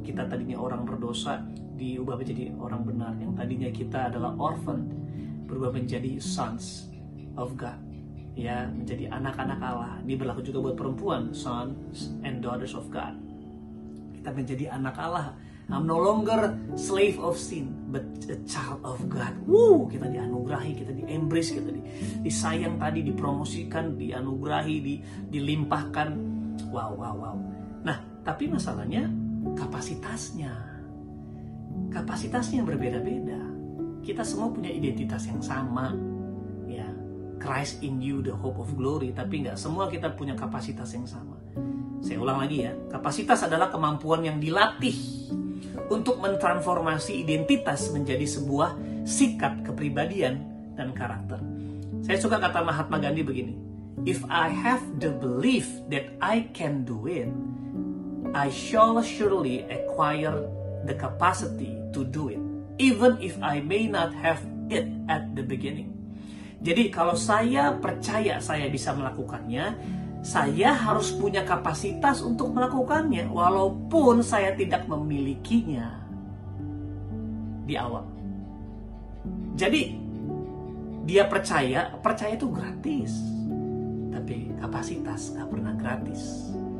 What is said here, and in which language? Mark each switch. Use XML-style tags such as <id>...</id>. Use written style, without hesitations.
<id>Kita tadinya orang berdosa diubah menjadi orang benar. Yang tadinya kita adalah orphan berubah menjadi</id> <en>sons of God.</en> <id>Ya, menjadi anak-anak Allah. Ini berlaku juga buat perempuan,</id> <en>sons and daughters of God.</en> <id>Kita menjadi anak Allah.</id> <en>I'm no longer slave of sin, but a child of God.</en> <id>Kita dianugerahi, kita di-embrace, kita disayang tadi, dipromosikan, dianugerahi, dilimpahkan. Wow. Nah, tapi masalahnya kapasitasnya. kapasitasnya berbeda-beda. Kita semua punya identitas yang sama, ya,</id> <en>Christ in you, the hope of glory.</en> <id>Tapi nggak semua kita punya kapasitas yang sama. Saya ulang lagi ya, kapasitas adalah kemampuan yang dilatih untuk mentransformasi identitas menjadi sebuah sikap kepribadian dan karakter. Saya suka kata Mahatma Gandhi begini,</id> <en>if I have the belief that I can do it, I shall surely acquire the capacity to do it, even if I may not have it at the beginning.</en> <id>Jadi kalau saya percaya saya bisa melakukannya, saya harus punya kapasitas untuk melakukannya, walaupun saya tidak memilikinya di awal. Jadi dia percaya itu gratis, tapi kapasitas nggak pernah gratis.</id>